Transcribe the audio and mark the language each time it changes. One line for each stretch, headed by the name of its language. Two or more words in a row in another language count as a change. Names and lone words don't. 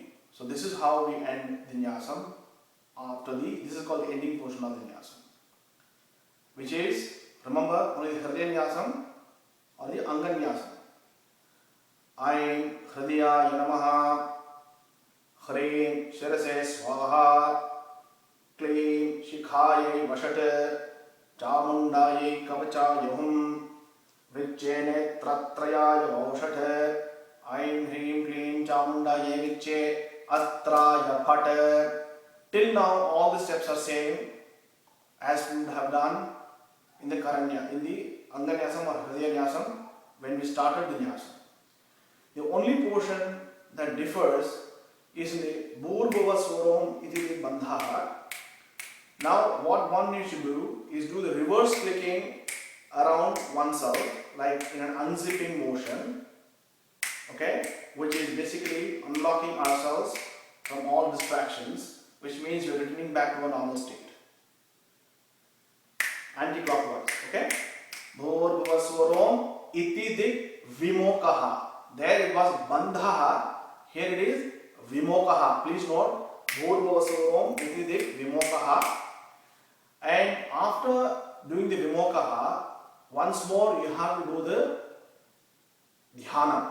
English: So this is how we end the Nyasam after this is called the ending portion of the Nyasam, which is, remember, only the Hridaya Nyasam or the Anga Nyasam.
Sanskrit: ऐं हृदय नमः, ह्रीं शिरसे स्वाहा, क्लीं शिखायै वषट्, चामुण्डायै कवचाय हुम्, विच्चे नेत्रत्रयाय वौषट्, ऐं ह्रीं क्लीं चामुण्डायै विच्चे, अस्त्राय फट्.
English: Till now, all the steps are same as we would have done in the Karanya, in the Anga Nyasam or Hridaya Nyasam when we started the Nyasam. The only portion that differs is in the
Sanskrit: भूर्भुवः स्वरोम् इति बन्धः.
English: Now, what one needs to do is do the reverse clicking around oneself, like in an unzipping motion, okay, which is basically unlocking ourselves from all distractions, which means you're returning back to a normal state. Anti-clockwise, okay?
Sanskrit: भूर्भुवः स्वरोम् इति दिक् विमोकः.
English: There it was Bandha, here it is Vimokaha. Please note,
Sanskrit: भूर्भुवः स्वरोम् इति दिक् विमोकः.
English: And after doing the Vimokaha, once more you have to do the Dhyana.